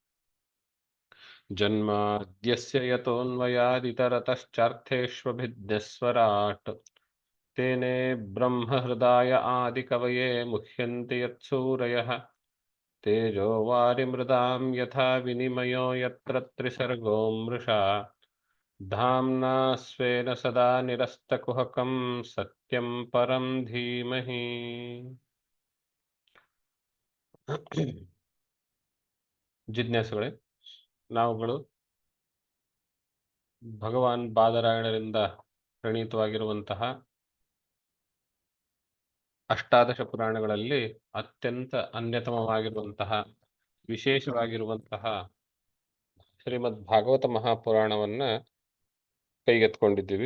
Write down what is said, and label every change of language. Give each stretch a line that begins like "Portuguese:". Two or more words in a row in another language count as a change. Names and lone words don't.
Sanskrit: जन्माद्यस्य यतोऽन्वयादितरतश्चार्थेष्वभिज्ञस्वराट् तेने ब्रह्महृदाय आदिकवये मुह्यन्ति यत्सूरयः तेजो वारिमृदां यथा विनिमयो यत्र त्रिसर्गो मृषा धाम्ना स्वेन सदा निरस्तकुहकं सत्यं परं धीमहि
Kannada: ಜಿಜ್ಞಾಸುಗಳೇ, ನಾವುಗಳು ಭಗವಾನ್ ಬಾದರಾಯಣರಿಂದ ಪ್ರಣೀತವಾಗಿರುವಂತಹ ಅಷ್ಟಾದಶ ಪುರಾಣಗಳಲ್ಲಿ ಅತ್ಯಂತ ಅನ್ಯತಮವಾಗಿರುವಂತಹ ವಿಶೇಷವಾಗಿರುವಂತಹ ಶ್ರೀಮದ್ ಭಾಗವತ ಮಹಾಪುರಾಣವನ್ನ ಕೈಗೆತ್ಕೊಂಡಿದ್ದೀವಿ.